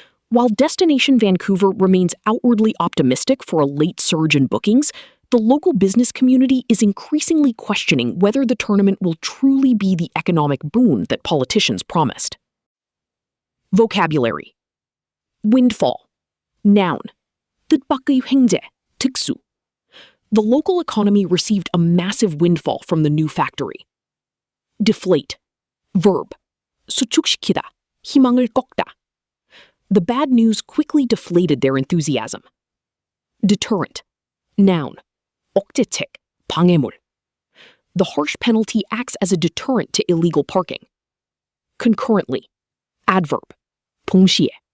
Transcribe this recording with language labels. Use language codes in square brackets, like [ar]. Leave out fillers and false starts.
[en] While Destination Vancouver remains outwardly optimistic for a late surge in bookings, the local business community is increasingly questioning whether the tournament will truly be the economic boon that politicians promised. Vocabulary. Windfall. Noun. [ko] 뜻밖의 횡재, 특수. [en] The local economy received a massive windfall from the new factory. Deflate. Verb. [ko] 수축시키다, 희망을 꺾다. [en] The bad news quickly deflated their enthusiasm. Deterrent. Noun. [ko] 억제책, 방해물. [en] The harsh penalty acts as a deterrent to illegal parking. Concurrently. Adverb. [ko] 동시에.